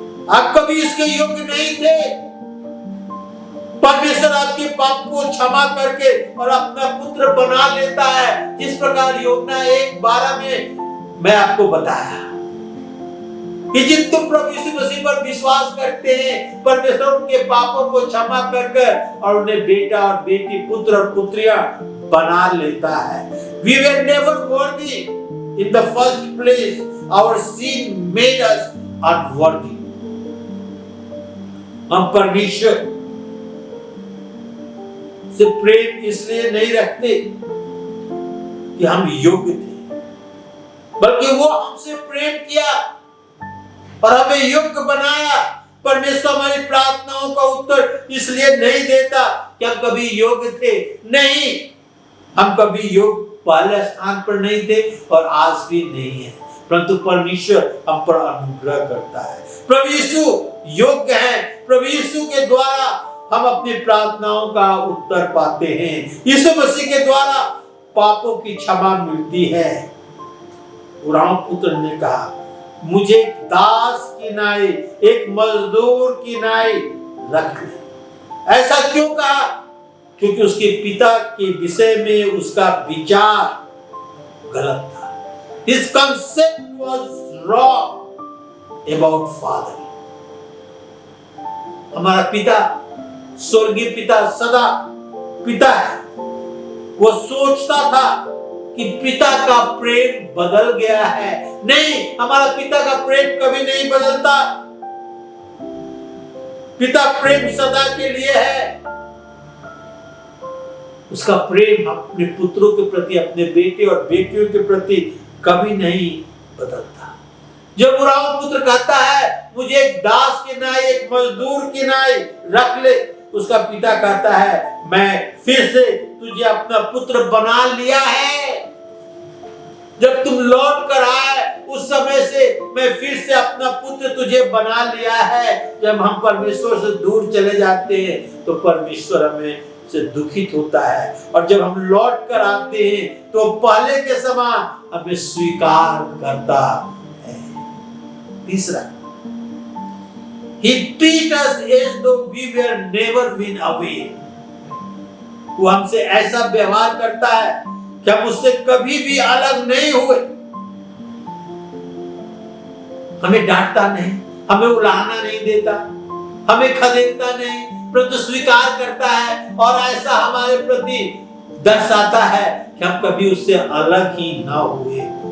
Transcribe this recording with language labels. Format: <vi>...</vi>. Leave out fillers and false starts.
<hi>आप कभी इसके योग्य नहीं थे। परमेश्वर आपके पाप को क्षमा करके और अपना पुत्र बना लेता है, जिस प्रकार यूहन्ना 1:12 में मैं आपको बताया कि जिन तुम प्रभु यीशु मसीह पर विश्वास करते हैं, परमेश्वर उनके पापों को क्षमा कर और उन्हें बेटा और बेटी, पुत्र और पुत्रियां बना लेता है।</hi> <en>We were never worthy in the first place. Our sin made us unworthy.</en> <hi>हम परमेश्वर से प्रेम इसलिए नहीं रखते कि हम योग्य थे, बल्कि वो हमसे प्रेम किया और हमें योग्य बनाया। परमेश्वर हमारी प्रार्थनाओं का उत्तर इसलिए नहीं देता कि हम कभी योग्य थे। नहीं, हम कभी योग्य पहले स्थान पर नहीं थे और आज भी नहीं है, परंतु परमेश्वर हम पर अनुग्रह करता है। प्रभु यीशु योग्य है। प्रभु यीशु के द्वारा हम अपनी प्रार्थनाओं का उत्तर पाते हैं। यीशु मसीह के द्वारा पापों की क्षमा मिलती है। उराम पुत्र ने कहा, मुझे दास की नाई, एक मजदूर की नाई रख ले। ऐसा क्यों कहा? क्योंकि उसके पिता के विषय में उसका विचार गलत था।</hi> <en>His concept was wrong about father.</en> <hi>हमारा पिता, स्वर्गीय पिता सदा पिता है। वो सोचता था कि पिता का प्रेम बदल गया है। नहीं, हमारा पिता का प्रेम कभी नहीं बदलता। पिता प्रेम सदा के लिए है। उसका प्रेम अपने पुत्रों के प्रति, अपने बेटे और बेटियों के प्रति कभी नहीं बदलता। जब उराम पुत्र कहता है, मुझे एक दास की नाई, एक मजदूर की नाई रख ले, उसका पिता कहता है, मैं फिर से तुझे अपना पुत्र बना लिया है। जब तुम लौट कर आए उस समय से मैं फिर से अपना पुत्र तुझे बना लिया है। जब हम परमेश्वर से दूर चले जाते हैं तो परमेश्वर हमें से दुखित होता है, और जब हम लौट कर आते हैं तो पहले के समान हमें स्वीकार करता है।</hi> <en>तीसरा, He treats us as though we were never been away.</en> <hi>वो हमसे ऐसा व्यवहार करता है कि हम उससे कभी भी अलग नहीं हुए। हमें डांटता नहीं, हमें उलाहना नहीं देता, हमें खदेड़ता नहीं, परंतु स्वीकार करता है और ऐसा हमारे प्रति दर्शाता है कि हम कभी उससे अलग ही ना हुए।</hi>